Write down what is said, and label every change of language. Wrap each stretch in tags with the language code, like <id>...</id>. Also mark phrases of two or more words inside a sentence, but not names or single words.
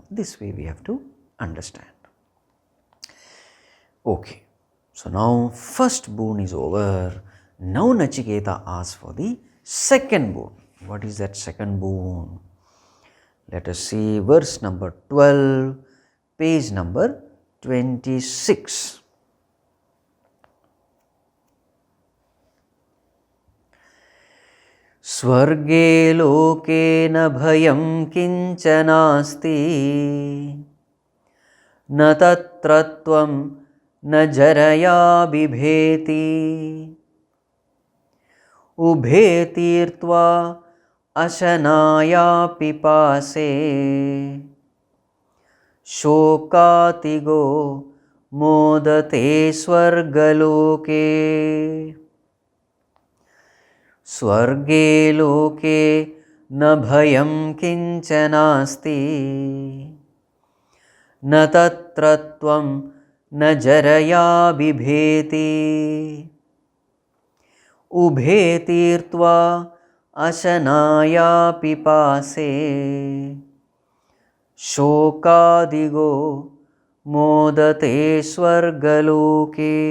<en>This way we have to understand. Okay, so now first boon is over. Now Nachiketa asks for the second boon. What is that second boon? Let us see verse number 12, page number 26.</en> <sa>स्वर्गे लोके न भयं किंचनास्ति न तत्र त्वं न जरया बिभेति उभे तीर्त्वा अशनाया पिपासे शोकातिगो मोदते स्वर्गलोके स्वर्गे लोके न भयं किंचनास्ति न तत्र त्वं न जरया बिभेति उभे तीर्त्वा अशनाया पिपासे शोकादिगो मोदते स्वर्गलोके.</sa>